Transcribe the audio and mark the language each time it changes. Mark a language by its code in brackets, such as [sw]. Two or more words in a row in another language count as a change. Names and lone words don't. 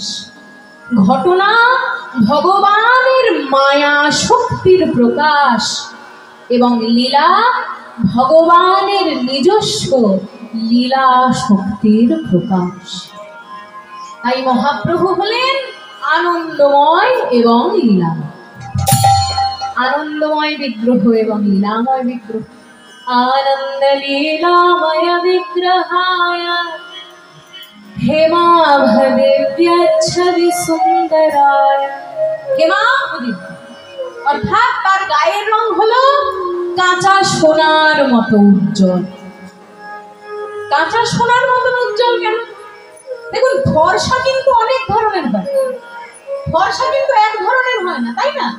[bn] ঘটনা ভগবানের মায়া শক্তির প্রকাশ এবং লীলা ভগবানের নিজস্ব লীলা শক্তির প্রকাশ। তাই মহাপ্রভু হলেন আনন্দময় এবং লীলাময়, আনন্দময় বিগ্রহ এবং লীলাময় বিগ্রহ। [sa] आनंद लीलामय विग्रहाय हेमाभदिव्यच्छवि सुंदराय। [bn] हेमाभदिव्य অর্থাৎ তার গায়ের রং হলো কাঁচা সোনার মতো উজ্জ্বল। কাঁচা সোনার মতো উজ্জ্বল কেন? দেখুন ফর্সা কিন্তু অনেক ধরনের হয়, ফর্সা কিন্তু এক ধরনের হয় না, তাই না?